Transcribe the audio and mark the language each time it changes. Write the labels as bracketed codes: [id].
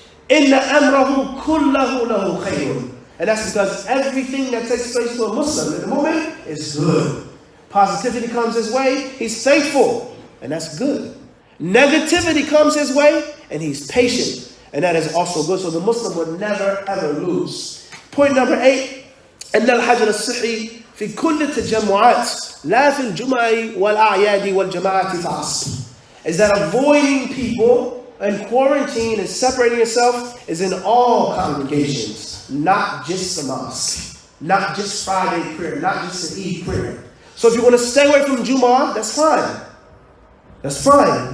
[ar] إِنَّ أَمْرَهُ كُلَّهُ لَهُ خَيْرٌ. [en] And that's because everything that takes place to a Muslim in the moment is good. Positivity comes his way, he's thankful, and that's good. Negativity comes his way, and he's patient, and that is also good. So the Muslim would never ever lose. Point number 8, [ar] أن الحجر الصحي في كل التجمعات لا في الجمع والأعياد والجماعات فحسب. [en] Is that avoiding people and quarantine and separating yourself is in all congregations, not just the mosque, not just Friday prayer, not just an Eid prayer. So if you want to stay away from Jumu'ah, that's fine. That's fine.